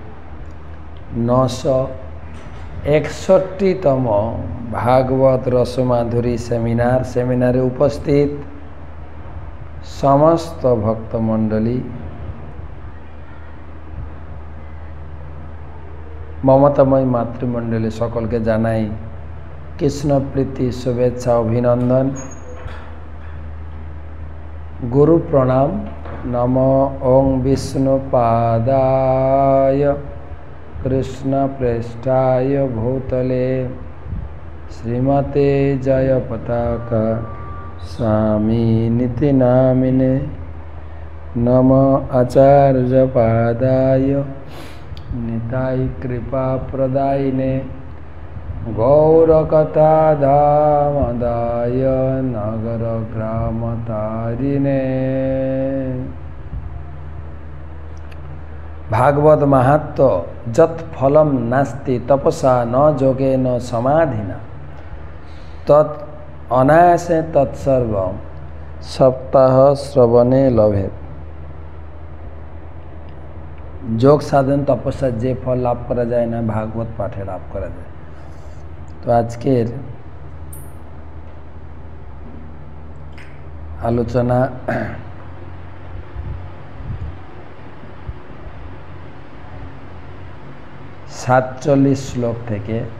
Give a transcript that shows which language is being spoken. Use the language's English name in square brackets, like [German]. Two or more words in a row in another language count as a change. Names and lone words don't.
[Bangla] 961তম ভাগবত রসমাধুরী সেমিনারে উপস্থিত সমস্ত ভক্তমণ্ডলী, মমতাময় মাতৃমণ্ডলী সকলকে জানাই কৃষ্ণপ্রীতি শুভেচ্ছা অভিনন্দন, গুরু প্রণাম। [Sanskrit] নমো ওং বিষ্ণুপাদায় कृष्णप्रेष्ठाय भूतले श्रीमते जयपताका स्वामिनिति नामिने। नमो आचार्यपादाय निताय कृपाप्रदायिने गौरकथाधामदाय नगरग्रामतारिणे। भागवत महात्म्य जत फलम नास्ति तपसा न जोगेन समाधिना तत् অনায়াসে তৎসর্ব সপ্তাহ শ্রবণে লভেত। [Bangla] যোগ সাধন তপস্যা যে ফল লাভ করা যায় না, ভাগবত পাঠে লাভ করা যায়। তো আজকের আলোচনা সাতচল্লিশ শ্লোক থেকে